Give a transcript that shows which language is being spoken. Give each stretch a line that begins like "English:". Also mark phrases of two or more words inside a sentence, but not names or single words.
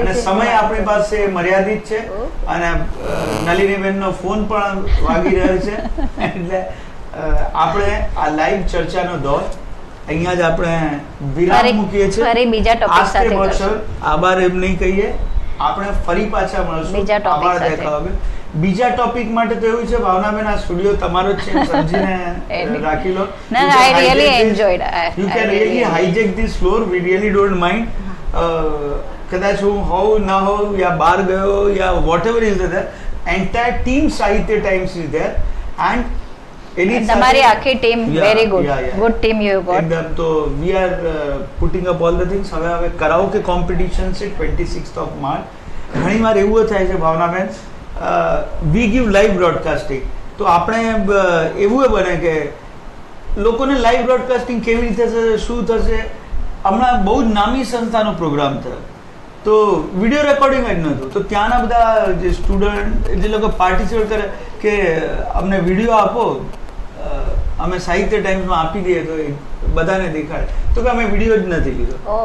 Gujarati: અને સમય આપણી પાસે મર્યાદિત છે અને નલિનીબેનનો ફોન પણ વાગી રહ્યો છે, એટલે આપણે આ લાઈવ ચર્ચાનો દોર અહીંયા જ આપણે વિરામ મૂકીએ છીએ. ફરી બીજા ટોપિક સાથે મળશું. આભાર એમ નહીં કહીએ, આપણે ફરી પાછા મળશું આભાર દેખાવા. બીજા ટોપિક માટે તો એવું છે ભાવનાબેન, આ સ્ટુડિયો તમારો જ છે, સમજીને રાખી લો.
English: I really enjoyed. You can really hijack this floor. We really don't mind.
Gujarati: કદાચ હું હોઉં ના હોઉં યા બહાર ગયો યા
English: whatever is there, entire team સાહિત્ય ટાઈમ્સ is there and તમારી આખી ટીમ very good team you got.
Gujarati: એકદમ.
English: તો we are putting up all the things.
Gujarati: હવે કરાઓકે કોમ્પિટિશન છે
English: 26th of March.
Gujarati: ઘણીવાર એવું થાય છે ભાવનાબેન,
English: we give live broadcasting,
Gujarati: તો આપણે એવું બને કે લોકોને
English: live broadcasting
Gujarati: કેવી રીતે થશે, શું થશે. હમણાં બહુ જ નામી સંસ્થાનો પ્રોગ્રામ થયો તો
English: video recording
Gujarati: જ નહોતું, તો ત્યાંના બધા જે સ્ટુડન્ટ જે લોકો પાર્ટિસિપેટ કરે કે અમને વિડીયો આપો, અમે સાહિત્ય ટાઈમ્સમાં આપી દઈએ તો બધાને દેખાડે, તો કે અમે વિડીયો જ નથી લીધો.